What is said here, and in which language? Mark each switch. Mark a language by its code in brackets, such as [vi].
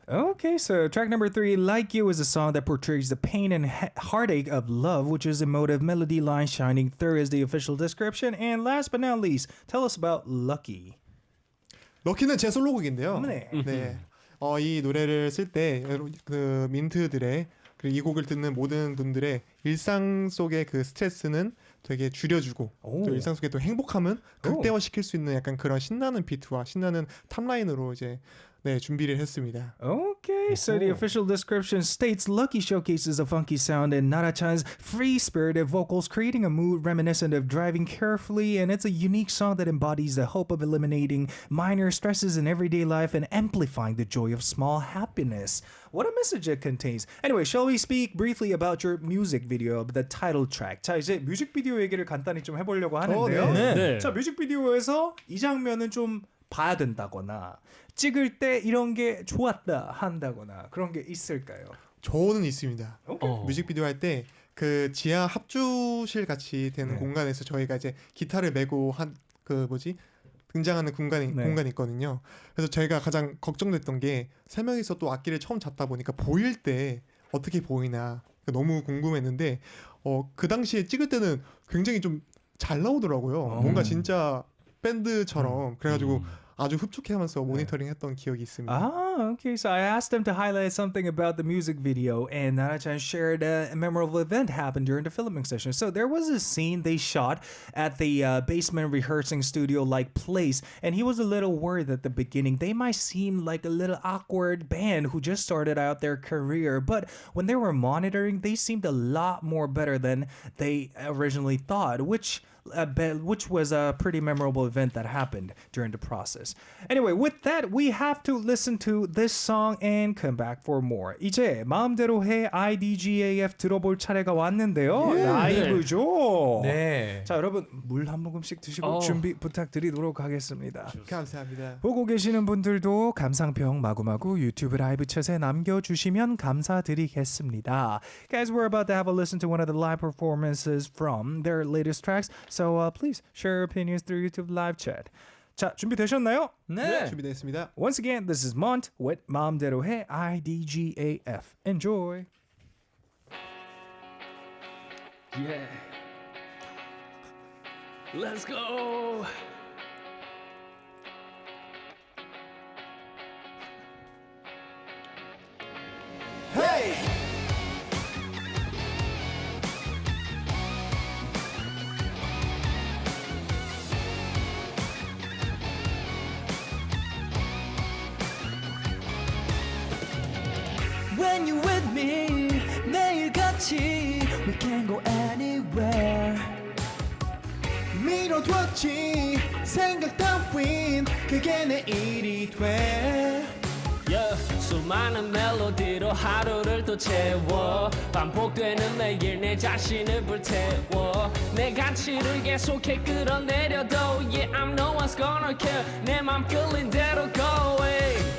[en] Okay, so track number 3, Like You, is a song that portrays the pain and heartache of love, which is emotive melody line shining through is the official description. And last but not least, tell us about Lucky. [ko] 럭키는 제 솔로곡인데요. 네. 네. 이 노래를 쓸 때 그 민트들의 그리고 이 곡을 듣는 모든 분들의 일상 속의 그 스트레스는 되게 줄여주고 오. 또 일상 속의 또 행복함은 극대화시킬 수 있는 약간 그런 신나는 비트와 신나는 탑라인으로 이제 준비를 했습니다. [en] Okay, so the official description states Lucky showcases a funky sound and Nara-chan's free-spirited vocals, creating a mood reminiscent of driving carefully, and it's a unique song that embodies the hope of eliminating minor stresses in everyday life and amplifying the joy of small happiness. What a message it contains. Anyway, shall we speak briefly about your music video, the title track? [ko] 자, 이제 뮤직비디오 얘기를 간단히 좀 해보려고 하는데요. 네. 자, 뮤직비디오에서 이 장면은 좀 봐야 된다거나 찍을 때 이런 게 좋았다 한다거나 그런 게 있을까요? 저는 있습니다. 오케이. 뮤직비디오 할 때 그 지하 합주실 같이 되는 네. 공간에서 저희가 이제 기타를 메고 한 그 등장하는 공간이 있거든요. 그래서 저희가 가장 걱정됐던 게 세 명이서 또 악기를 처음 잡다 보니까 보일 때 어떻게 보이나 너무 궁금했는데 그 당시에 찍을 때는 굉장히 좀 잘 나오더라고요. 뭔가 진짜 밴드처럼 그래가지고 아주 흡족해하면서 모니터링했던 기억이 있습니다. [en] Ah, okay. So I asked them to highlight something about the music video, and Nara-chan shared a memorable event happened during the filming session. So there was a scene they shot at the basement rehearsing studio-like place, and he was a little worried at the beginning. They might seem like a little awkward band who just started out their career, but when they were monitoring, they seemed a lot more better than they originally thought, which was a pretty memorable event that happened during the process. Anyway, with that, we have to listen to this song and come back for more. [ko] 이제 마음대로 해 IDGAF 들어볼 차례가 왔는데요. 라이브죠. 네. 자, 여러분 물 한 모금씩 드시고 준비 부탁드리도록 하겠습니다. 감사합니다. 보고 계시는 분들도 감상평 마구마구 유튜브 라이브 챗에 남겨주시면 감사드리겠습니다. [en] Guys, we're about to have a listen to one of the live performances from their latest tracks. So please share your opinions through YouTube live chat. [ko] 자, 준비되셨나요? 네. 준비되었습니다. [en] Once again, this is Mont with 마음대로 해 IDGAF. Enjoy. Yeah. Let's go. When you with me [ko] 매일 같이 [en] can go anywhere [ko] 미뤄뒀지 생각 따윈 그게 내 일이 돼 Yeah, 수많은 멜로디로 하루를 또 채워 반복되는 매일 내 자신을 불태워 내 가치를 계속해 끌어내려도 [en] Yeah, I'm no one's gonna care [ko] 내 맘 끌린 대로 [en] go away